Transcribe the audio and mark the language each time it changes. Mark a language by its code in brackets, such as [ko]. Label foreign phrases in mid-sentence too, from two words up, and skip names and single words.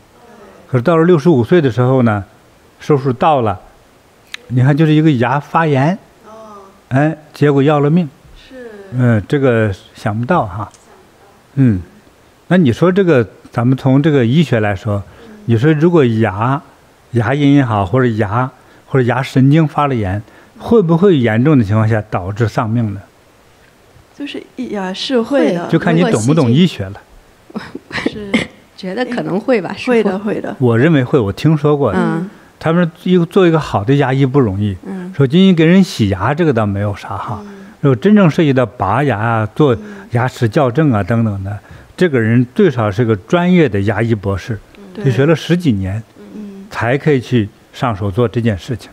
[zh] 可是到了65歲的時候呢，壽數到了，你看就是一個牙發炎，哎，結果要了命。這個想不到那你說這個，咱們從這個醫學來說，你說如果牙齦也好，或者牙神經發了炎，會不會嚴重的情況下導致喪命呢？就是是會的，就看你懂不懂醫學了。是觉得可能会吧，会的会的。我認為會，我聽說過的。他們做一個好的牙醫不容易。說僅僅給人洗牙這個倒沒有啥如果真正涉及到拔牙做牙齒矯正等等的，這個人最少是個專業的牙醫博士，就學了10幾年，才可以去上手做這件事情。